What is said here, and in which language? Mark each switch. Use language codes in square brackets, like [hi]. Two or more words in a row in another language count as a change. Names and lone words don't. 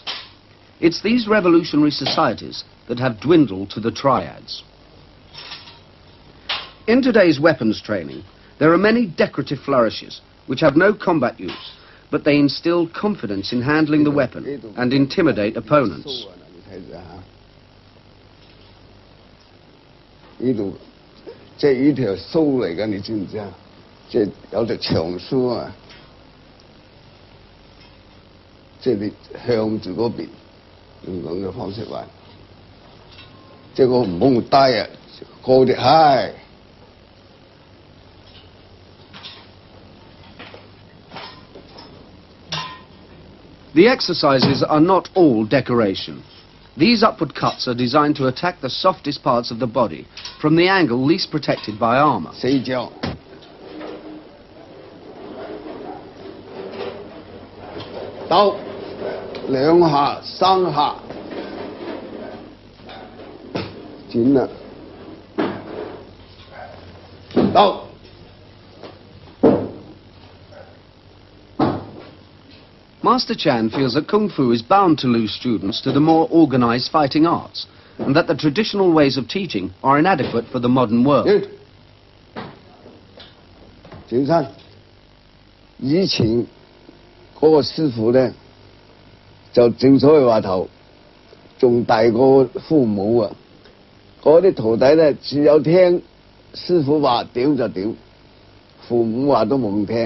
[en] It's these revolutionary societies that have dwindled to the triads. In today's weapons training, there are many decorative flourishes which have no combat use, but they instill confidence in handling the weapon and intimidate opponents. [yue] 呢度即係呢條鬚嚟㗎，你知唔知啊？即係有隻長鬚啊！即係你向住嗰邊用咁嘅方式玩，即係個唔好低啊，高啲係。 [en] The exercises are not all decoration. These upward cuts are designed to attack the softest parts of the body from the angle least protected by armor. [yue] 四腳，兜兩下、三下，剪啦，兜。 [en] Master Chan feels that Kung Fu is bound to lose students to the more organized fighting arts, and that the traditional ways of teaching are inadequate for the modern world. [yue] 轉身，以前嗰個師傅咧，就正所謂話頭，仲大過父母啊！嗰啲徒弟咧，只有聽師傅話屌就屌，父母話都冇聽。